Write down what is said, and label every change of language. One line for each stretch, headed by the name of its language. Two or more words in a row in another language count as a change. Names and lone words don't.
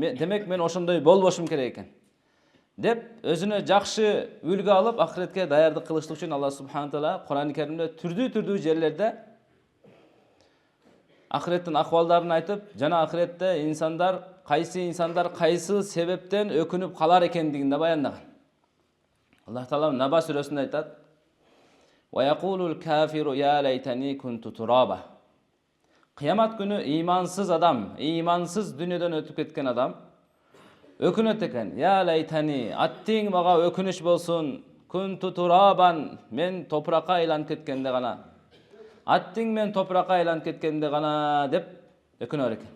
Kyrgyz: Демек мен ошондой болбошум керек экен деп өзүнө жакшы үлгү алып ахиретке даярдык кылыштык үчүн
Arabic: الله سبحانه وتعالى
Kyrgyz: Кур'ан-ы Керимде түрдүү жерлерде ахиреттин акыбалдарын айтып, жана ахиретте инсандар кайсы себептен өкүнүп калар экендигин да баяндаган.
Arabic: الله تعالى
Kyrgyz: Наба сүрөсүндө айтат:
Arabic: "ويقول الكافر يا ليتني كنت ترابا."
Kyrgyz: Кыямат күнү имансыз адам, имансыз дүнүйдөн өтүп кеткен адам өкүнөт экен.
Arabic: يا ليتني,
Kyrgyz: аттиң мага өкүнүч болсун,
Arabic: كنت ترابا,
Kyrgyz: мен топуракка айланып кеткенде гана. Аттиң мен топуракка айланып кеткенде гана деп өкүнөр экен.